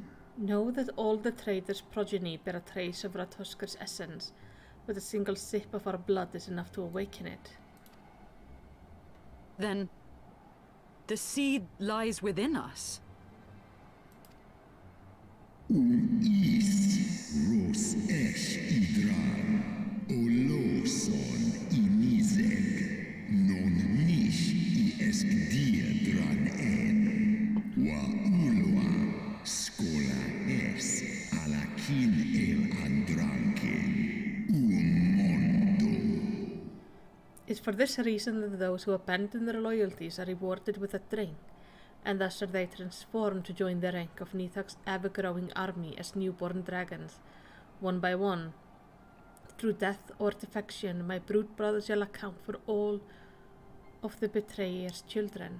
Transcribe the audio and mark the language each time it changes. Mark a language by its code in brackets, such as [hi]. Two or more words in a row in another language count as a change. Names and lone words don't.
[en] Know that all the traitors' progeny bear a trace of Ratoskar's essence, but a single sip of our blood is enough to awaken it. Then the seed lies within us. Is ros esh idran, oloson inizeg, non nish I esk diedran en, wa ulwa skola es alakin el andranken, mondo. It's for this reason that those who abandon their loyalties are rewarded with a drink, and thus are they transformed to join the rank of Nithok's ever-growing army as newborn dragons. One by one, through death or defection, my brood brother shall account for all of the betrayer's children.